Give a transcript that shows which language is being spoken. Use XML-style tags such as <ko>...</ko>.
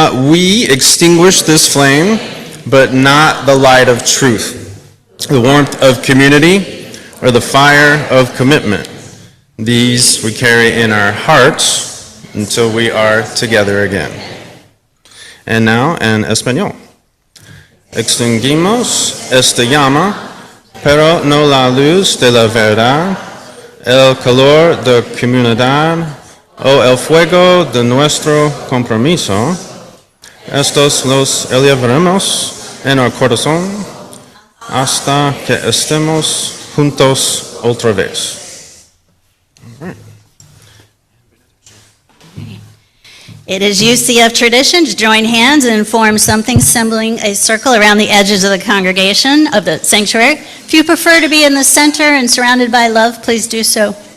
<en>We extinguish this flame, but not the light of truth, the warmth of community, or the fire of commitment. These we carry in our hearts until we are together again. And now</en> <es>en español. Extinguimos esta llama, pero no la luz de la verdad, el calor de comunidad o el fuego de nuestro compromiso. Estos los elevaremos en el corazón hasta que estemos juntos otra vez.</es> <en>It is UCF tradition to join hands and form something resembling a circle around the edges of the congregation of the sanctuary. If you prefer to be in the center and surrounded by love, please do so.</en>